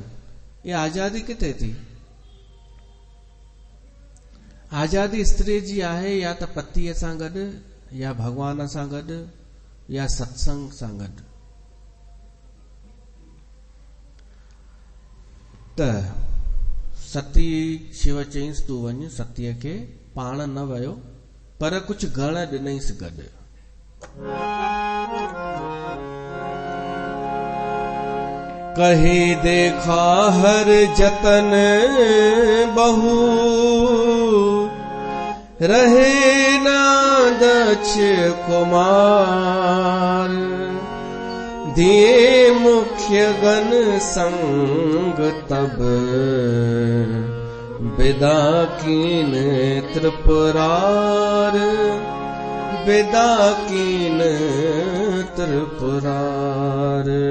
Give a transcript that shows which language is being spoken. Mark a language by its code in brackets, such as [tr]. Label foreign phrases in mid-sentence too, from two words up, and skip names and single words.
[sd] इहा आज़ादी किथे थी? आज़ादी स्त्री जी आहे या त पतीअ सां गॾु, या भॻवान सां गॾु, या सत्संग सां गॾु। त सती शिव चईंसि तूं वञ, सतीअ खे पाण न वियो, पर कुझु गण ॾिनईसि गॾु। [awa] कहे देखा हर जतन बहु, रहे न दक्ष कुमार, दिए मुख्य गण संग तब, विदा कीन त्रिपुरार, विदा कीन त्रिपुरार।